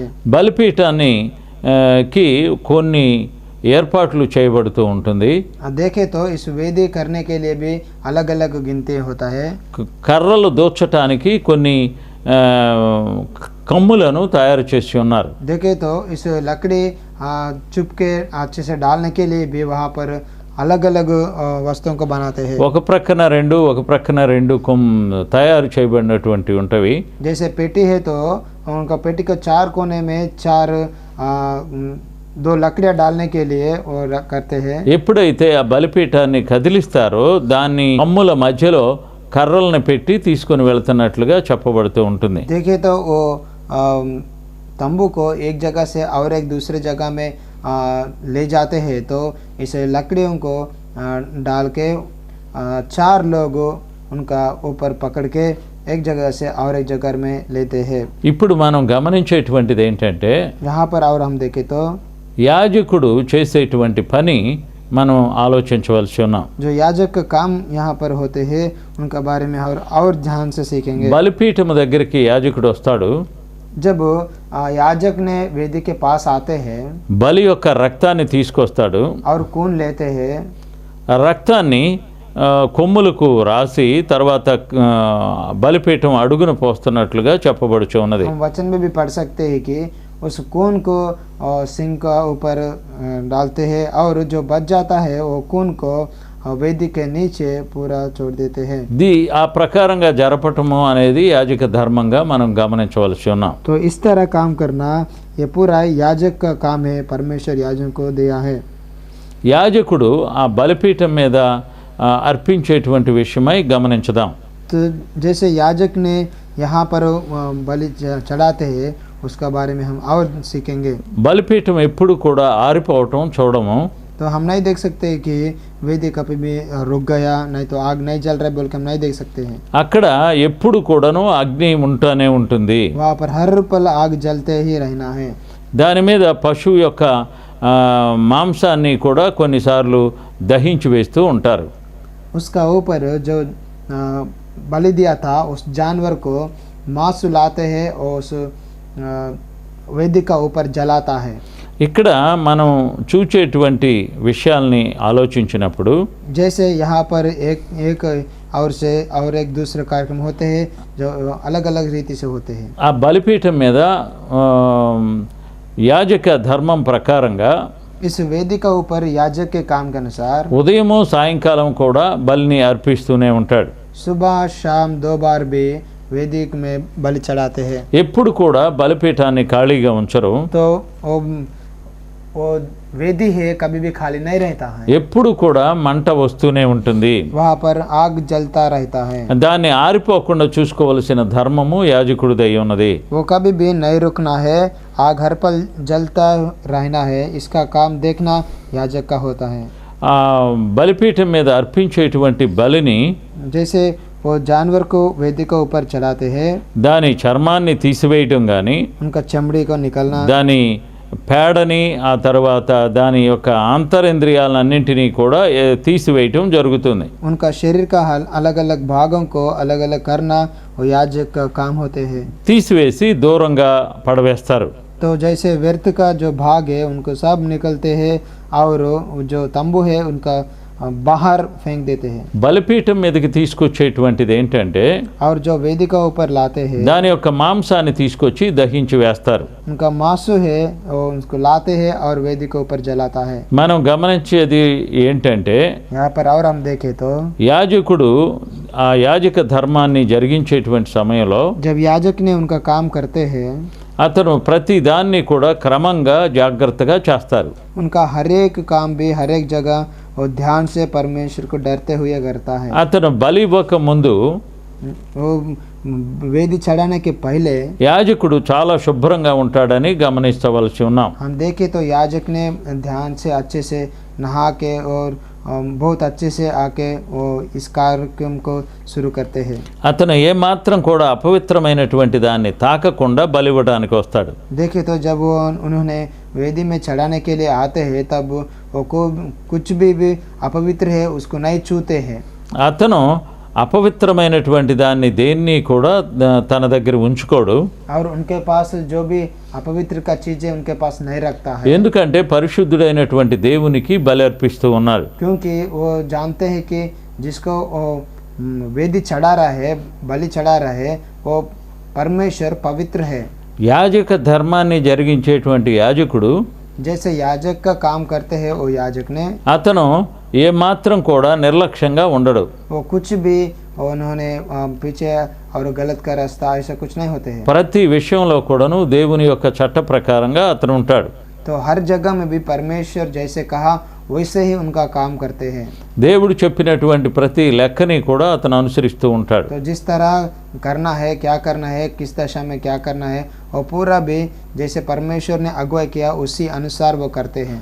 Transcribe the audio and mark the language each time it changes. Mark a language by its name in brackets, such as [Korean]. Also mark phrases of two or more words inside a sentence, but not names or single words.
[Telugu] బలిపీఠాన్ని కి కొన్ని ఏర్పాట్లు చేయబడుతూ ఉంటుంది. [Hindi] देखे तो इस वेदी करने के लिए भी अलग अलग गिनती होता है. [Telugu] కర్రలు దోచటానికి కొన్ని కమ్ములను తయారు చేసి ఉన్నారు. [Hindi] देखे तो इस लकड़ी चुप के अच्छे से डालने के लिए भी वहाँ पर अलग अलग वस्तुओं को बनाते हैं. [Telugu] ఒక ప్రక్కన రెండు తయారు చేయబడినటువంటి ఉంటవి. [Hindi] जैसे पेटी है तो उनका पेटी को 4 कोने में 4 2 लकड़ियाँ डालने के लिए वो करते हैं. [Telugu] ఎప్పుడైతే ఆ బలిపీఠాన్ని కదిలిస్తారో దాన్ని కమ్ముల మధ్యలో కర్రలను పెట్టి తీసుకొని వెళ్తున్నట్లుగా చెప్పబడుతూ ఉంటుంది. [Hindi] देखे तो वो तंबू को एक जगह से और एक दूसरे जगह में ले जाते हैं. तो इस लकड़ियों को डाल के 4 लोग उनका ऊपर पकड़ के एक जगह से और एक जगह में लेते हैं. [Telugu] ఇప్పుడు మనం గమనించేటువంటిది ఏంటంటే [Hindi] यहाँ पर और हम देखें तो [Telugu] యాజకుడు చేసేటువంటి పని మనం ఆలోచించవలసి ఉన్నాం. [Hindi] जो याजक का काम यहाँ पर होते हैं उनका बारे में और ध्यान से सीखेंगे. [Telugu] బలిపీఠం దగ్గరికి యాజకుడు వస్తాడు. [Hindi] जब याजक ने वेदी के पास आते हैं [Telugu] బలి యొక్క రక్తాన్ని తీసుకొస్తాడు. [Hindi] और खून लेते हैं, [Telugu] ఆ రక్తాన్ని కొమ్ములకు రాసి తర్వాత బలిపీఠం అడుగున పోస్తున్నట్లుగా చెప్పబడుచు ఉన్నది. [Hindi] हम वचन में भी पढ़ सकते हैं कि उस खून को सिंह का ऊपर डालते हैं और जो बच जाता है वो खून को वेदी के नीचे पूरा छोड़ देते हैं. [Telugu] ఆ ప్రకారంగా జరపటము అనేది యాజక ధర్మంగా మనం గమనించవలసి ఉన్నాం. [Hindi] तो इस तरह काम करना ये पूरा याजक का काम है, परमेश्वर याजक को दिया है. [Telugu] యాజకుడు ఆ బలిపీఠం మీద అర్పించేటువంటి విషయమై గమనించుదాం. [Hindi] तो जैसे याजक ने यहाँ पर बलि चढ़ाते हैं उसका बारे में हम और सीखेंगे. [Telugu] బలిపీఠం ఎప్పుడు కూడా ఆరిపోవటం చూడము. [Hindi] तो हम नहीं देख सकते कि वेदी कभी भी रुक गया, नहीं तो आग नहीं जल रहा बोल के हम नहीं देख सकते हैं. [Telugu] అక్కడ ఎప్పుడు కూడాను అగ్ని ఉంటూనే ఉంటుంది. [Hindi] वहाँ पर हर पल आग जलते ही रहना है. [Telugu] దాని మీద పశువు యొక్క మాంసాన్ని కూడా కొన్నిసార్లు దహించి వేస్తూ ఉంటారు. [Hindi] उसका ऊपर जो बलि दिया था उस जानवर को मांस लाते हैं और उस वेदी का ऊपर जलाता है। [Telugu] ఇక్కడ మనం చూచేటువంటి విషయాల్ని ఆలోచించినప్పుడు [Hindi] जैसे यहाँ पर एक और एक दूसरे कार्यक्रम होते हैं जो अलग अलग रीति से होते हैं। [Telugu] ఆ బలిపీఠం మీద యాజక ధర్మం ప్రకారంగా [Hindi] इस वेदी का ऊपर याजक के काम के अनुसार [Telugu] ఉదయము సాయంకాలం కూడా బలిని అర్పిస్తూనే ఉంటాడు। [Hindi] सुबह शाम 2 बार भी वेदी में बलि चढ़ाते हैं। [Telugu] ఎప్పుడు కూడా బలిపీఠాన్ని ఖాళీగా ఉంచరు। [Hindi] तो वो वेदी है कभी भी खाली नहीं रहता है। [Telugu] ఎప్పుడు కూడా మంట వస్తూనే ఉంటుంది। [Hindi] वहाँ पर आग जलता रहता है। [Telugu] దాన్ని ఆరిపోకుండా చూసుకోవలసిన ధర్మము యాజకుడిదై ఉన్నది। [Hindi] वो कभी भी नहीं रुकना है, आग हर पल जलता रहना है, इसका काम देखना याजक का होता है। [Telugu] ఆ బలిపీఠం మీద అర్పించేటువంటి బలిని [Hindi] जैसे वो जानवर को वेदी के ऊपर चढ़ाते हैं, [Telugu] దాని చర్మాన్ని తీసివేయటం కానీ [Hindi] उनका चमड़ी को निकलना, [Telugu] దాని పేడని ఆ తర్వాత దాని యొక్క అంతరింద్రియాలన్నింటినీ కూడా తీసివేయటం జరుగుతుంది। [Hindi] उनका शरीर का अलग अलग भागों को अलग अलग करना वो याजक का काम होते हैं। [Telugu] తీసివేసి దూరంగా పడవేస్తారు। [Hindi] तो जैसे व्यर्थ का जो भाग है उनको सब निकलते हैं और जो तंबू है उनका बाहर फेंक देते हैं। [Telugu] బలిపీఠం మీదకి తీసుకొచ్చేటువంటిది ఏంటంటే [Hindi] और जो वेदी का ऊपर लाते हैं [Telugu] దాని యొక్క మాంసాన్ని తీసుకొచ్చి దహించి వేస్తారు। [Hindi] उनका मांसू है वो उसको लाते हैं और वेदी के ऊपर जलाता है। [Telugu] మనం గమనించేది ఏంటంటే [Hindi] यहाँ पर और हम देखें तो [Telugu] యాజకుడు ఆ యాజక ధర్మాన్ని జరిగించేటువంటి సమయంలో [Hindi] जब याजक ने उनका काम करते हैं [Telugu] అతను ప్రతి దాన్ని కూడా క్రమంగా జాగ్రత్తగా చేస్తారు। [Hindi] उनका हर एक काम भी हर एक जगह वो ध्यान से परमेश्वर को डरते हुए करता है। [Telugu] అతను బలి ఇవ్వక ముందు [Hindi] वो वेदी चढ़ाने के पहले [Telugu] యాజకుడు చాలా శుభ్రంగా ఉంటాడని గమనించవలసి ఉన్నాం। [Hindi] हम देखें तो याजक ने ध्यान से अच्छे से नहा के और बहुत अच्छे से आके वो इस कार्यक्रम को शुरू करते हैं। [Telugu] అతను ఏమాత్రం కూడా అపవిత్రమైనటువంటి దాన్ని తాకకుండా బలి ఇవ్వడానికి వస్తాడు। [Hindi] देखे तो जब वो उन्होंने वेदी में चढ़ाने के लिए आते हैं तब वो को कुछ भी अपवित्र है उसको नहीं छूते हैं। [Telugu] అతను అపవిత్రమైనటువంటి దాన్ని దేన్ని కూడా తన దగ్గర ఉంచుకోడు। [Hindi] और उनके पास जो भी अपवित्र का चीजें उनके पास नहीं रखता है, [Telugu] ఎందుకంటే పరిశుద్ధుడైనటువంటి దేవునికి బలి అర్పిస్తూ ఉన్నారు। [Hindi] क्योंकि वो जानते हैं कि जिसको वो वेदी चढ़ा रहा है, बलि चढ़ा रहा है, वो परमेश्वर पवित्र है। [Telugu] యాజక ధర్మాన్ని జరిగించేటువంటి యాజకుడు [Hindi] जैसे याजक का काम करते हैं वो याजक ने [Telugu] అతను ఏమాత్రం కూడా నిర్లక్ష్యంగా ఉండడు। [Hindi] वो कुछ भी उन्होंने पीछे और गलत का रास्ता ऐसा कुछ नहीं होते हैं। [Telugu] ప్రతి విషయంలో కూడాను దేవుని యొక్క చట్ట ప్రకారంగా అతను ఉంటాడు। [Hindi] तो हर जगह में भी परमेश्वर जैसे कहा वैसे ही उनका काम करते हैं। [Telugu] దేవుడు చెప్పినటువంటి ప్రతి లెక్కని కూడా అతను అనుసరిస్తూ ఉంటాడు। [Hindi] तो जिस तरह करना है, क्या करना है, किस दशा में क्या करना है, और पूरा भी जैसे परमेश्वर ने अगुवाई किया उसी अनुसार वो करते हैं।